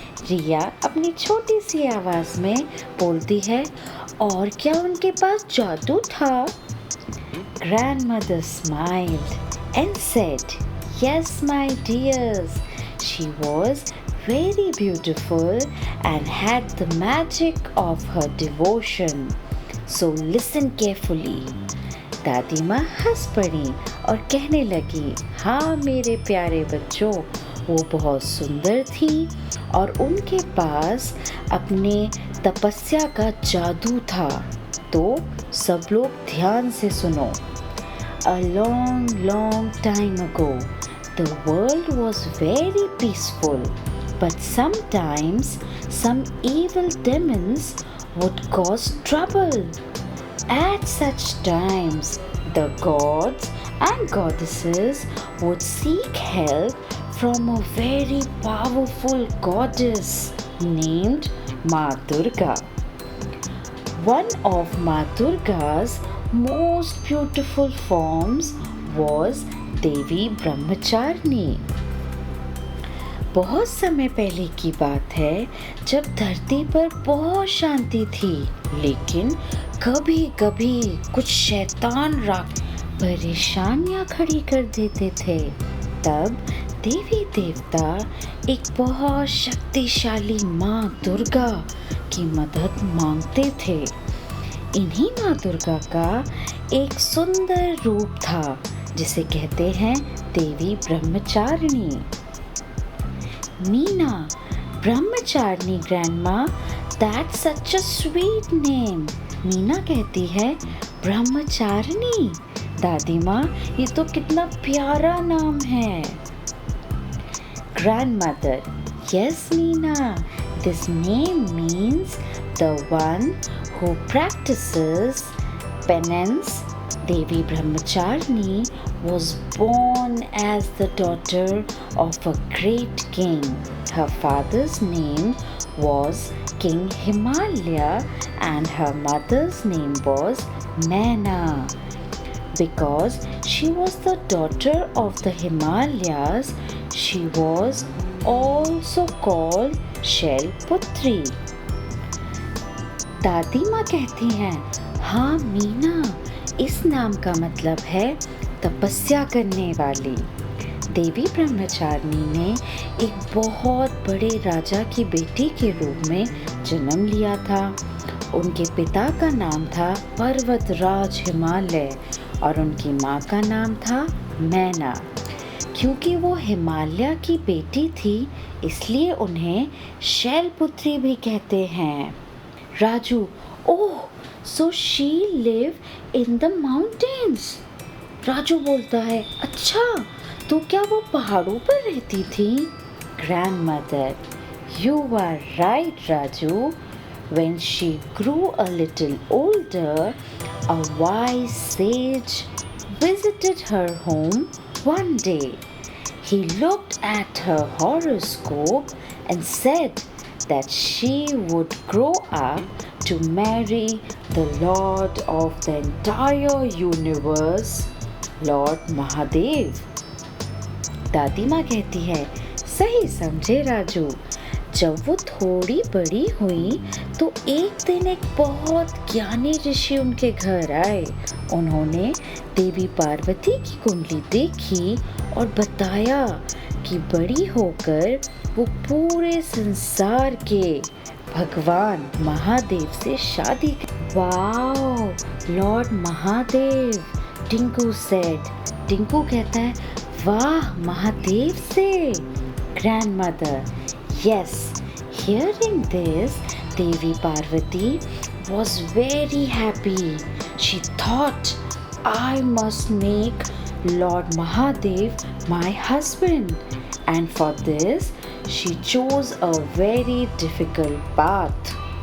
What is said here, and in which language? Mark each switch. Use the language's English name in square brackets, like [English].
[Hindi] रिया अपनी छोटी सी आवाज में बोलती है, और क्या उनके पास जादू था? [English] Grandmother smiled and said, "Yes, my dears, she was very beautiful and had the magic of her devotion. So listen carefully." [Hindi] दादी माँ हंस पड़ी और कहने लगी, हाँ मेरे प्यारे बच्चों, वो बहुत सुंदर थी और उनके पास अपने तपस्या का जादू था। तो सब लोग ध्यान से सुनो। [English] A long, long time ago, the world was very peaceful, but sometimes some evil demons would cause trouble. At such times, the gods and goddesses would seek help from a very powerful goddess named Ma Durga. One of Ma Durga's most beautiful forms was Devi Brahmacharini. [Hindi] बहुत समय पहले की बात है, जब धरती पर बहुत शांति थी, लेकिन कभी कभी कुछ शैतान राग परेशानियां खड़ी कर देते थे। तब देवी देवता एक बहुत शक्तिशाली माँ दुर्गा की मदद मांगते थे। इन्हीं माँ दुर्गा का एक सुंदर रूप था जिसे कहते हैं देवी Brahmacharini. [English] Meena, Brahmacharini grandma, that's such a sweet name. [Hindi] Meena कहती है, ब्रह्मचारिणी दादी माँ, ये तो कितना प्यारा नाम है। [English] Grandmother, yes Meena, this name means the one who practices penance. Devi Brahmacharini was born as the daughter of a great king. Her father's name was King Himalaya and her mother's name was Maina. Because she was the daughter of the Himalayas, she was also called Shailputri. [Hindi] दादी माँ कहती हैं, हाँ मीना, इस नाम का मतलब है तपस्या करने वाली। देवी ब्रह्मचारिणी ने एक बहुत बड़े राजा की बेटी के रूप में जन्म लिया था। उनके पिता का नाम था पर्वतराज हिमालय और उनकी माँ का नाम था मैना। क्योंकि वो हिमालय की बेटी थी, इसलिए उन्हें शैलपुत्री भी कहते हैं। [English] Raju, oh, so she live in the mountains. [Hindi] Raju बोलता है, अच्छा, तो क्या वो पहाड़ों पर रहती थी? [English] Grandmother, you are right Raju. When she grew a little older, a wise sage visited her home one day. He looked at her horoscope and said that she would grow up to marry the Lord of the entire universe, Lord Mahadev. [Hindi] दादी माँ कहती है, सही समझे राजू। जब वो थोड़ी बड़ी हुई तो एक दिन एक बहुत ज्ञानी ऋषि उनके घर आए। उन्होंने देवी पार्वती की कुंडली देखी और बताया कि बड़ी होकर वो पूरे संसार के भगवान महादेव से शादी। [English] Wow, Lord Mahadev, Tinku said. [Hindi] Tinku कहता है, वाह, महादेव से। [English] Grandmother, yes. Hearing this, Devi Parvati was very happy. She thought, I must make Lord Mahadev my husband. And for this, she chose a very difficult path.